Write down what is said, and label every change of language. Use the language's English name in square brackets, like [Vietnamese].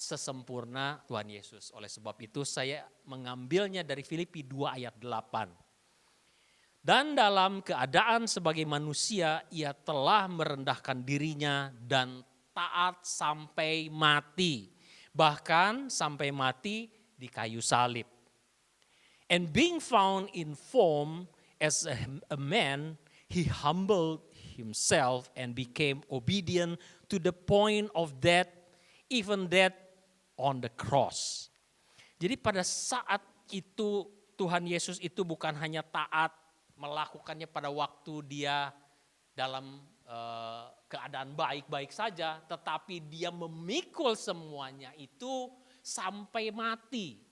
[Indonesian] sesempurna Tuhan Yesus. Oleh sebab itu saya mengambilnya dari Filipi 2 ayat 8. Dan dalam keadaan sebagai manusia ia telah merendahkan dirinya dan taat sampai mati. Bahkan sampai mati di kayu salib. [English] And being found in form as a man, he humbled himself and became obedient to the point of death, even death on the cross. [Indonesian] Jadi pada saat itu Tuhan Yesus itu bukan hanya taat melakukannya pada waktu dia dalam keadaan baik-baik saja, tetapi dia memikul semuanya itu sampai mati.